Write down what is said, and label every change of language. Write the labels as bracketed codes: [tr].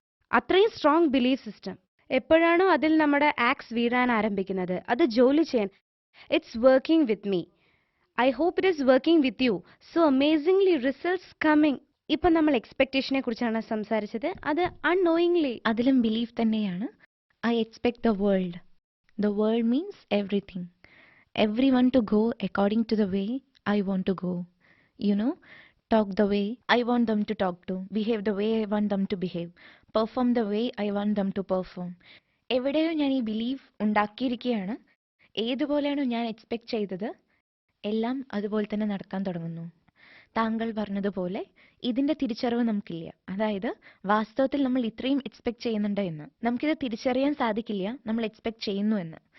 [ml] അത്രയും strong belief system. എപ്പോഴാണോ അതിൽ നമ്മുടെ ആക്സ് വീഴാൻ ആരംഭിക്കുന്നത്, അത് ജോലി ചെയ്യാൻ, [en] It's working with me, I hope it is working with you, so amazingly results coming. [ml] ഇപ്പം നമ്മൾ എക്സ്പെക്ടേഷനെ കുറിച്ചാണ് സംസാരിച്ചത്. അത് അൺനോയിങ്ലി, അതിലും ബിലീഫ് തന്നെയാണ്. [en] I expect the world. The world means everything. Every one to go according to the way I want to go. You know, talk the way I want them to talk to, behave the way I want them to behave, perform the way I want them to perform. [ml] എവിടെയോ ഞാൻ ഈ belief ഉണ്ടാക്കിയിരിക്കുകയാണ്. ഏതുപോലെയാണോ ഞാൻ expect ചെയ്തത്, എല്ലാം അതുപോലെ തന്നെ നടക്കാൻ തുടങ്ങുന്നു. താങ്കൾ പറഞ്ഞതുപോലെ ഇതിന്റെ തിരിച്ചറിവ് നമുക്കില്ല. അതായത് വാസ്തവത്തിൽ നമ്മൾ ഇത്രയും എക്സ്പെക്ട് ചെയ്യുന്നുണ്ട് എന്ന് നമുക്കിത് തിരിച്ചറിയാൻ സാധിക്കില്ല, നമ്മൾ എക്സ്പെക്ട് ചെയ്യുന്നു എന്ന്.